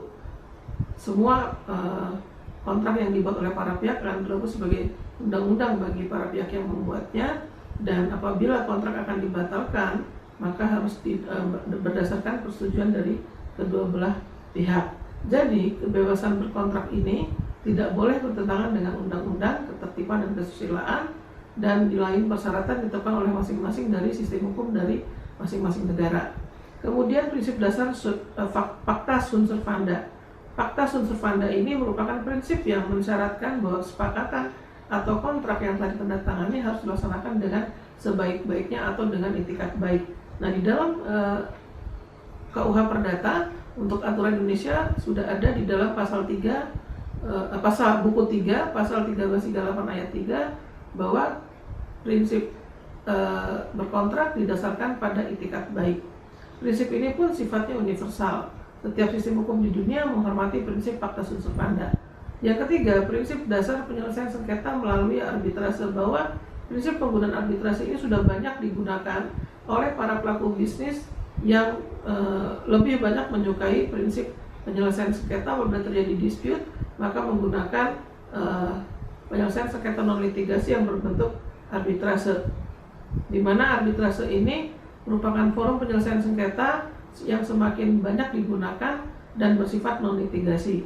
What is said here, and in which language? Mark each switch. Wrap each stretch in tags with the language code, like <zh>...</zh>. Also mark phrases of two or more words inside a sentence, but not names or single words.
<id>semua kontrak yang dibuat oleh para pihak akan berlaku sebagai undang-undang bagi para pihak yang membuatnya, dan apabila kontrak akan dibatalkan maka harus berdasarkan persetujuan dari kedua belah pihak. Jadi kebebasan berkontrak ini tidak boleh bertentangan dengan undang-undang, ketertiban dan kesusilaan, dan di lain persyaratan ditetapkan oleh masing-masing dari sistem hukum dari masing-masing negara. Kemudian prinsip dasar</id> <la>pacta sunt servanda. Pacta sunt servanda</la> <id>ini merupakan prinsip yang mensyaratkan bahwa kesepakatan atau kontrak yang telah ditandatangani harus dilaksanakan dengan sebaik-baiknya atau dengan itikat baik. Nah, di dalam KUH Perdata untuk aturan Indonesia sudah ada di dalam pasal 3, pasal buku 3, pasal 1338 ayat 3, bahwa prinsip berkontrak didasarkan pada itikat baik. Prinsip ini pun sifatnya universal. Setiap sistem hukum di dunia menghormati prinsip</id> <la>pacta sunt servanda.</la> <id>Yang ketiga, prinsip dasar penyelesaian sengketa melalui arbitrase, bahwa prinsip penggunaan arbitrase ini sudah banyak digunakan oleh para pelaku bisnis yang lebih banyak menyukai prinsip penyelesaian sengketa. Apabila terjadi dispute, maka menggunakan penyelesaian sengketa non litigasi yang berbentuk arbitrase, di mana arbitrase ini merupakan forum penyelesaian sengketa yang semakin banyak digunakan dan bersifat non litigasi.</id>